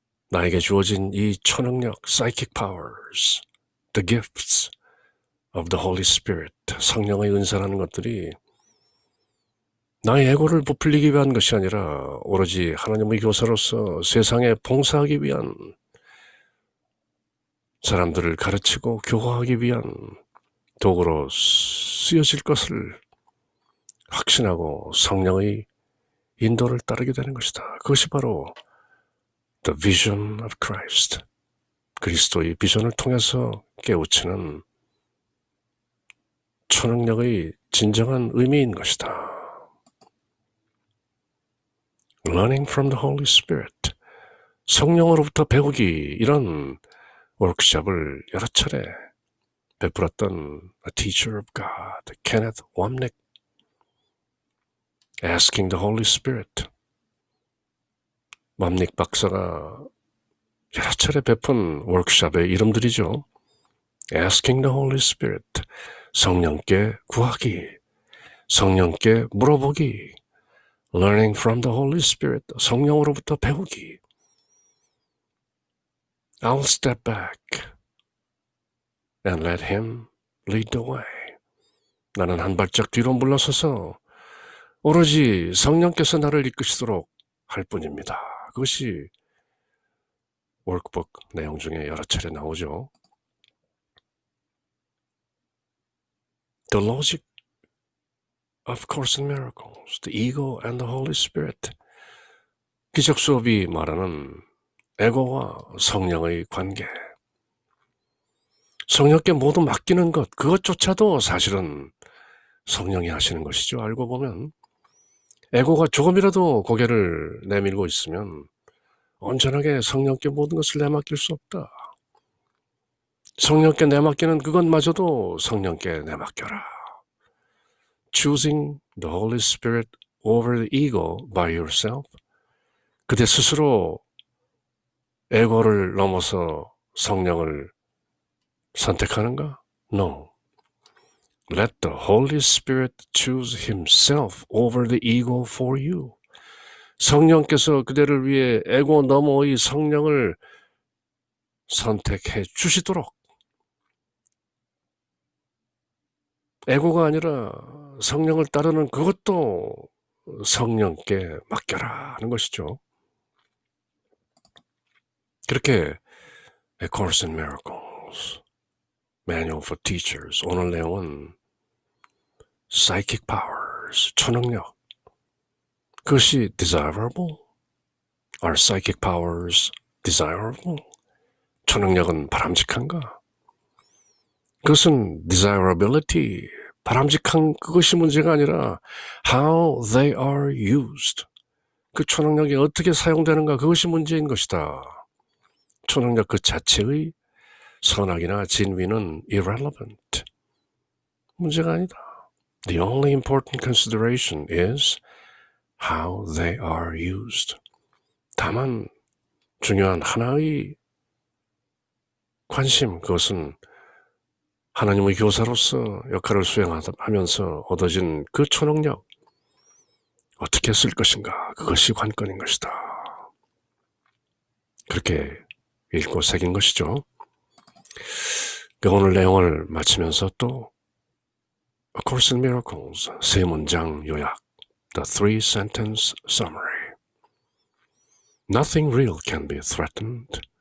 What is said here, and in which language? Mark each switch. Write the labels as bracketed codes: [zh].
[ko] 나에게 주어진 이 초능력, [en] psychic powers, the gifts of the Holy Spirit, [ko] 성령의 은사라는 것들이 나의 에고를 부풀리기 위한 것이 아니라 오로지 하나님의 교사로서 세상에 봉사하기 위한, 사람들을 가르치고 교화하기 위한 도구로 쓰여질 것을 확신하고 성령의 인도를 따르게 되는 것이다. 그것이 바로 [en] The Vision of Christ, [ko] 그리스도의 비전을 통해서 깨우치는 초능력의 진정한 의미인 것이다. [en] Learning from the Holy Spirit, [ko] 성령으로부터 배우기, 이런 워크숍을 여러 차례 베풀었던 [en] A Teacher of God, [ko] Kenneth Wapnick. [en] Asking the Holy Spirit, [ko] 맘닉 박사가 여러 차례 베푼 워크숍의 이름들이죠. [en] Asking the Holy Spirit, [ko] 성령께 구하기, 성령께 물어보기. [en] Learning from the Holy Spirit, [ko] 성령으로부터 배우기. [en] I'll step back and let Him lead the way. [ko] 나는 한 발짝 뒤로 물러서서 오로지 성령께서 나를 이끄시도록 할 뿐입니다. 그것이 워크북 내용 중에 여러 차례 나오죠. [en] The logic of Course in Miracles, the ego and the Holy Spirit. [ko] 기적 수업이 말하는 에고와 성령의 관계. 성령께 모두 맡기는 것, 그것조차도 사실은 성령이 하시는 것이죠. 알고 보면 에고가 조금이라도 고개를 내밀고 있으면 온전하게 성령께 모든 것을 내맡길 수 없다. 성령께 내맡기는 그것마저도 성령께 내맡겨라. [en] Choosing the Holy Spirit over the ego by yourself. [ko] 그대 스스로 에고를 넘어서 성령을 선택하는가? [en] No. Let the Holy Spirit choose Himself over the ego for you. [ko] 성령께서 그대를 위해 에고 너머의 성령을 선택해 주시도록, 에고가 아니라 성령을 따르는 그것도 성령께 맡겨라 하는 것이죠. 그렇게 A Course in Miracles, Manual for Teachers, 오늘 내용은 Psychic Powers, 초능력, 그것이 desirable? [en] Are psychic powers desirable? [ko] 초능력은 바람직한가? 그것은 desirability, 바람직한 그것이 문제가 아니라 [en] how they are used, [ko] 그 초능력이 어떻게 사용되는가, 그것이 문제인 것이다. 초능력 그 자체의 선악이나 진위는 irrelevant, 문제가 아니다. [en] The only important consideration is how they are used. [ko] 다만 중요한 하나의 관심, 그것은 하나님의 교사로서 역할을 수행하면서 얻어진 그 초능력, 어떻게 쓸 것인가, 그것이 관건인 것이다. 그렇게 읽고 새긴 것이죠. 오늘 내용을 마치면서 또 A Course in Miracles, 세 문장 요약, [en] The Three Sentence Summary. Nothing real can be threatened.